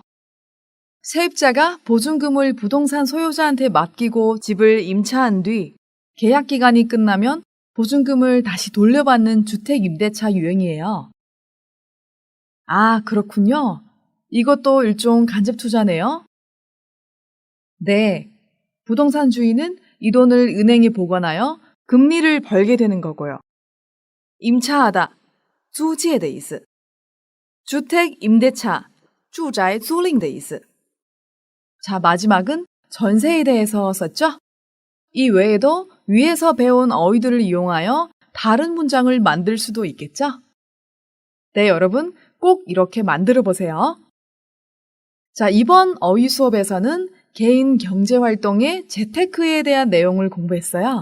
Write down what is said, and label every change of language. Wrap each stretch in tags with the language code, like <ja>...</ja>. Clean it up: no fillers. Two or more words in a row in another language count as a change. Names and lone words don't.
<ko>세입자가 보증금을 부동산 소유자한테 맡기고 집을 임차한 뒤 계약 기간이 끝나면 보증금을 다시 돌려받는 주택 임대차 유형이에요. 아, 그렇군요. 이것도 일종 간접 투자네요. 네. 부동산 주인은 이 돈을 은행에 보관하여 금리를 벌게 되는 거고요. 임차하다,</ko> <zh>租借的意思.</zh> <ko>주택 임대차,</ko> <zh>住宅租赁的意思.</zh> <ko>자, 마지막은 전세에 대해서 썼죠? 이 외에도 위에서 배운 어휘들을 이용하여 다른 문장을 만들 수도 있겠죠? 네, 여러분 꼭 이렇게 만들어 보세요. 자, 이번 어휘 수업에서는 개인 경제 활동의 재테크에 대한 내용을 공부했어요.</ko>